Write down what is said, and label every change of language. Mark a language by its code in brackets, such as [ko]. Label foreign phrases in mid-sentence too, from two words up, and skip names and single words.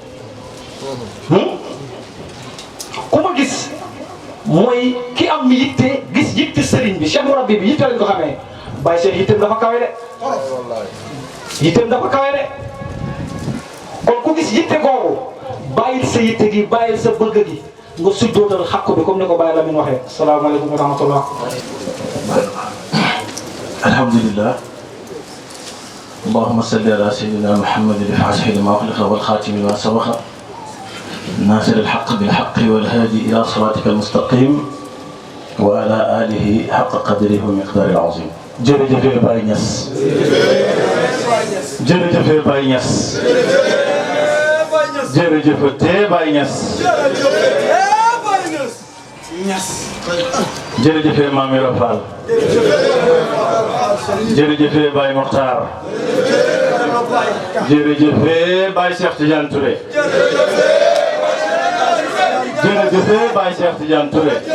[wo] ku ma gis mooy ki am yitte gis yitte sëriñ bi Cheikh Murabbi bi yitte lañ ko xamee Baye Cheikh yitteem dafa kawe de yitteem dafa kawe de kon ku gis yitte googu bàyyil sa yitte gi bàyyil sa bëgg gi nga sujjootal xàkku bi comme ni ko Baye Lamine waxee [ar] السلام عليكم ورحمة الله. الحمد لله اللهم صل على سيدنا محمد الفاتح لما أغلق والخاتم لما سبق ناصر الحق بالحق والهادي إلى صراطك المستقيم وعلى آله حق قدره ومقداره العظيم. [wo] jërëjëf Baye Niass jërëjëf Baye Niass jërëjëf Baye Niass jërëjëf Mame Yoro Fall jërëjëf Baye Mokhtar jërëjëf Baye Cheikh Tidiane Touré jërëjëf Baye Cheikh Tidiane Touré